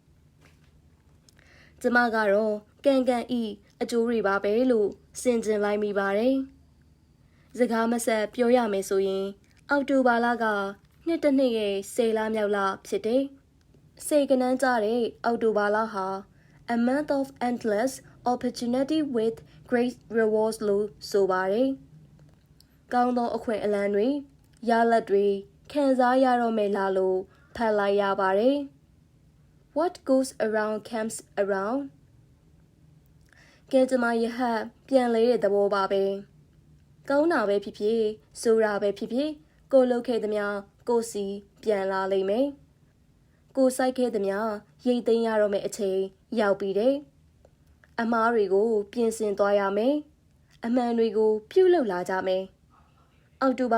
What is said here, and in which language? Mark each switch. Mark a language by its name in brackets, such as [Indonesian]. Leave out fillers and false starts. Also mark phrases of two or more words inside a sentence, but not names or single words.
[Burmese] ကျမကတော့ကံဤအကျိုးတွေပါပဲလို့စင်ကျင်လိုက်မိပါတယ်စကားမဆက်ပြောရမယ်ဆိုရင်အောက်တိုဘာလကနှစ်တစ်နှစ်ရဲ့10လမြောက်လဖြစ်တယ်။စေကနန်းကြတဲ့အောက်တိုဘာလဟာ [English] a month of endless opportunity with great rewards [Burmese] လို့ဆိုပါတယ်။ကောင်းသောအခွင့်အလမ်းတွေရလဒ်တွေခံစားရတော့မယ် လားလို့ဖတ်လိုက်ရပါတယ်။ [English] What goes around comes around [Burmese] ကဲကြမ္မာရဟတ်ပြန်လဲတဲ့သဘောပါပဲ။ကောင်းတာပဲဖြစ်ဖြစ်ဆိုတာပဲဖြစ်ဖြစ်ကိုလုပ်ခဲ့သမျှကိုစီပြန်လာလိမ့်မယ် ။ကိုစိုက်ခဲ့သမျှရိတ်သိမ်းရတော့မယ့်အချိန်ရောက်ပြီတဲ့အမားတွေကိုပြင်ဆင်သွားရမယ်။အမှန်တွေကိုပြုလုပ်လာကြမယ်။အောက်တိုဘာ